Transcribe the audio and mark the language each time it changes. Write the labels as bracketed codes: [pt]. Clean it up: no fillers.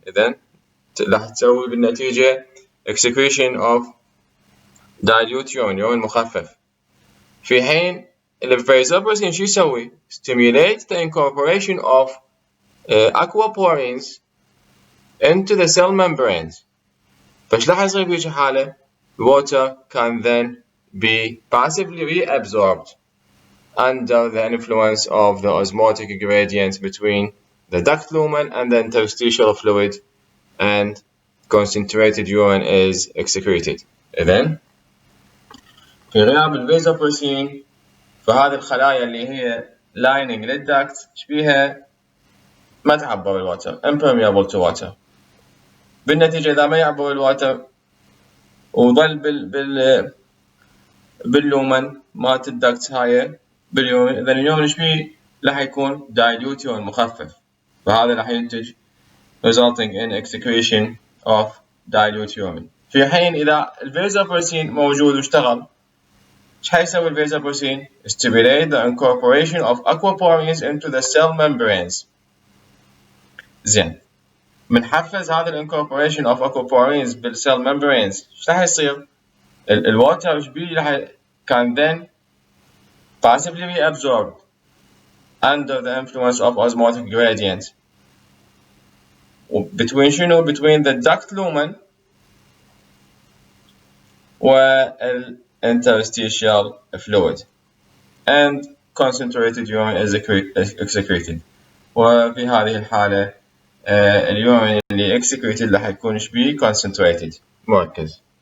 [ar] إذن راح تسوي بالنتيجة [en] excretion of dilute urine [ar] مخفف. في حين الفازوبريسين شو يسوي؟ [en] stimulate the incorporation of aquaporins into the cell membranes. [ar] فايش راح يصير بهيج حالة؟ [en] water can then be passively reabsorbed under the influence of the osmotic gradient between the duct lumen and the interstitial fluid, and concentrated urine is excreted. [ar] إذن في غياب الفازوبرسين فهذه الخلايا اللي هي lining للدكت شبيها ما تعبر الواتر [en] impermeable to water. [ar] بالنتيجة إذا ما يعبر الواتر وظل باللومن مالت الدكت هاي باليورين، إذا اليورين شبيه راح يكون dilute urine مخفف، فهذا راح ينتج [en] resulting in excretion of dilute urine. [ar] في حين إذا الفازوبرسين موجود واشتغل، ايش حيسوي الفازوبرسين؟ [en] stimulate the incorporation of aquaporins into the cell membranes. [ar] زين، بنحفز هذا الانكوربوريشن اوف aquaporins بالcell membranes، ايش راح يصير؟ الواتر ايش بيه راح كان [en] then passively reabsorbed under the influence of osmotic gradient. between [ar] شنو؟ [en] between the duct lumen والinterstitial fluid and concentrated urine is excreted. [ar] وفي هذه الحالة اليورين اللي excreted راح يكون ايش بيه؟ concentrated مركز.